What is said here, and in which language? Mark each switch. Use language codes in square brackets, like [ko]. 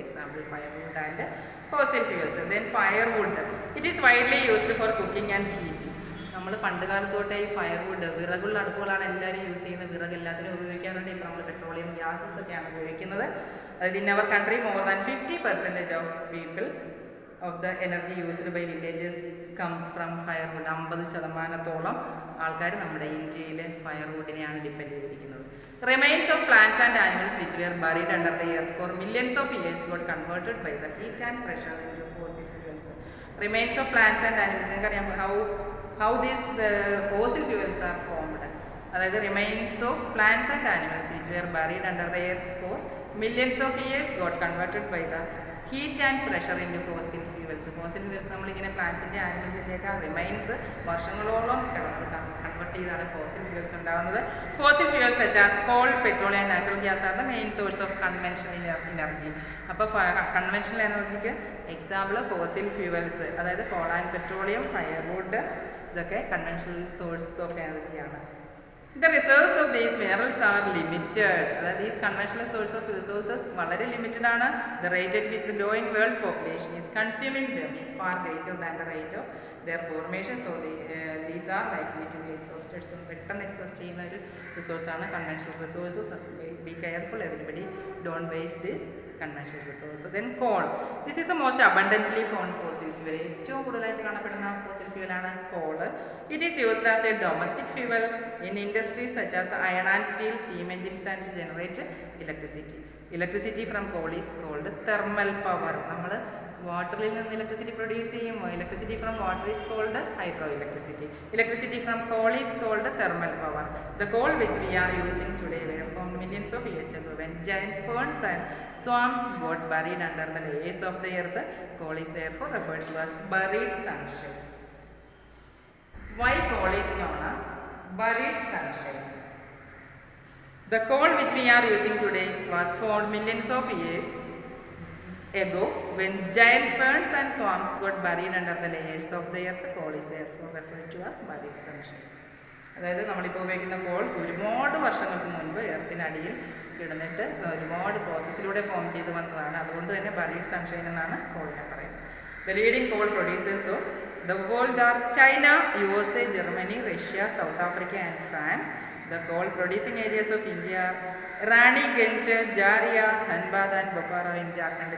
[en] Example firewood and fossil fuels. Then firewood it is widely used for cooking and heating. [ml] നമ്മൾ പണ്ട് കാലത്ത് തൊട്ടേ ഈ ഫയർവുഡ്, വിറകുള്ള അടുപ്പുകളാണ് എല്ലാവരും യൂസ് ചെയ്യുന്നത്. വിറക് എല്ലാത്തിനും ഉപയോഗിക്കാറുണ്ട്. ഇപ്പോൾ നമ്മൾ പെട്രോളിയം ഗ്യാസസ് ഒക്കെയാണ് ഉപയോഗിക്കുന്നത്. അതായത് [en] In our country more than 50% of people of the energy used by villages comes from firewood. [ml] 50% ആൾക്കാർ നമ്മുടെ ഇന്ത്യയിൽ ഫയർവുഡിനെയാണ് ഡിപ്പെൻഡ് ചെയ്തിരിക്കുന്നത്. [en] Remains of plants and animals which were buried under the earth for millions of years got converted by the heat and pressure into fossil fuels. Remains of plants and animals, നിങ്ങൾക്കറിയാം how these fossil fuels are formed. അതായത് remains of plants and animals which were buried under the earth for millions of years got converted by the heat and pressure into fossil fuels. [ml] Fossil fuels നമ്മളിങ്ങനെ പ്ലാന്റ്സിൻ്റെ ആനിമൽസിൻ്റെയൊക്കെ remains വർഷങ്ങളോളം convert ചെയ്താണ് fossil fuels ഉണ്ടാകുന്നത്. [en] Fossil fuels such as coal, petrol and natural gas are the main source of conventional energy. [ml] അപ്പോൾ conventional എനർജിക്ക് example fossil fuels, അതായത് call and petroleum, firewood, ഇതൊക്കെ conventional source of എനർജിയാണ്. [en] The reserves of these minerals are limited. That these conventional sources of resources [ml] വളരെ limited ആണ്. [en] The rate at which the growing world population is consuming them is far greater than the rate of their formation. So these are likely to be exhausted. So [ml] പെട്ടെന്ന് exhaust ചെയ്യുന്ന ഒരു resource ആണ് [en] conventional resources. Be careful, everybody. Don't waste this conventional resource. Then coal. This is the most abundantly found fossil fuel. [ml] ഏറ്റവും കൂടുതലായിട്ട് കാണപ്പെടുന്ന fossil fuel ആണ് coal. [en] It is used as a domestic fuel in industries such as iron and steel, steam engines, and to generate electricity. Electricity from coal is called thermal power. [ml] നമ്മൾ വാട്ടറിൽ നിന്ന് electricity produce ചെയ്യും. [en] Electricity from water is called hydro electricity. Electricity from coal is called thermal power. The coal which we are using today were formed millions of years ago when giant ferns and swamps got buried under the layers of the earth. Coal is therefore referred to as buried sunshine. Why coal is known as buried sunshine? The coal which we are using today was formed millions of years ago when giant ferns and swamps got buried under the layers of the earth. Coal is therefore referred to as buried sunshine. [ml] അതായത് നമ്മളിപ്പോൾ ഉപയോഗിക്കുന്ന call ഒരുപാട് വർഷങ്ങൾക്ക് മുൻപ് എർത്തിനടിയിൽ കിടന്നിട്ട് ഒരുപാട് പ്രോസസ്സിലൂടെ form ചെയ്ത് വന്നതാണ്. അതുകൊണ്ട് തന്നെ ബറീഡ് സൺഷൈൻ എന്നാണ് കോളിനെ പറയുന്നത്. [en] The leading coal producers of the world are China, USA, Germany, Russia, South Africa and France. The coal producing areas of India are Raniganj, Jharia, Dhanbad and Bokaro in Jharkhand.